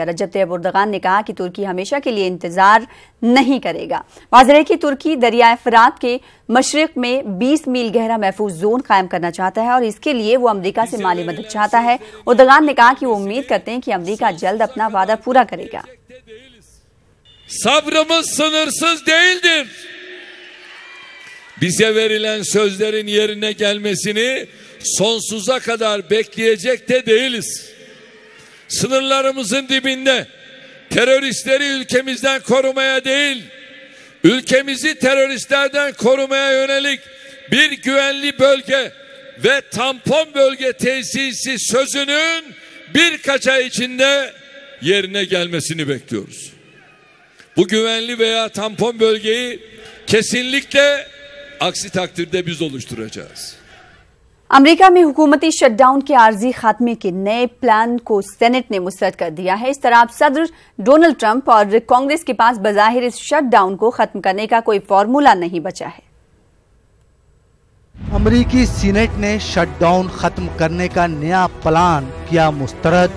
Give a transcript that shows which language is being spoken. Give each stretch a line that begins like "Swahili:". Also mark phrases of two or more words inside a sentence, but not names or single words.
Urdu: رجب طیب اردوان نے کہا کہ ترکی ہمیشہ کے لیے انتظار نہیں کرے گا. واضح ہے کہ ترکی دریائے فرات کے مشرق میں 20 میل گہرا محفوظ زون قائم کرنا چاہتا ہے اور اس کے لیے وہ امریکہ سے مالی مدد چاہتا ہے. اردوان نے کہا کہ وہ امید کرتے ہیں کہ امریکہ جلد اپنا وعدہ پورا کرے گا.
Turkish: Sabrımız sınırsız değildir. Bize verilen sözlerin yerine gelmesini sonsuza kadar bekleyecek de değiliz. Sınırlarımızın dibinde teröristleri ülkemizden korumaya değil, ülkemizi teröristlerden korumaya yönelik bir güvenli bölge ve tampon bölge tesisi sözünün birkaç ay içinde yerine gelmesini bekliyoruz. Bu güvenli veya tampon bölgeyi kesinlikle aksi takdirde biz oluşturacağız.
Urdu: امریکہ میں حکومتی شٹ ڈاؤن کے عارضی خاتمے کے نئے پلان کو سینیٹ نے مسترد کر دیا ہے. اس طرح اب صدر ڈونلڈ ٹرمپ اور کانگریس کے پاس بظاہر اس شٹ ڈاؤن کو ختم کرنے کا کوئی فارمولا نہیں بچا ہے. امریکی سینیٹ نے شٹ ڈاؤن ختم کرنے کا نیا پلان کیا مسترد.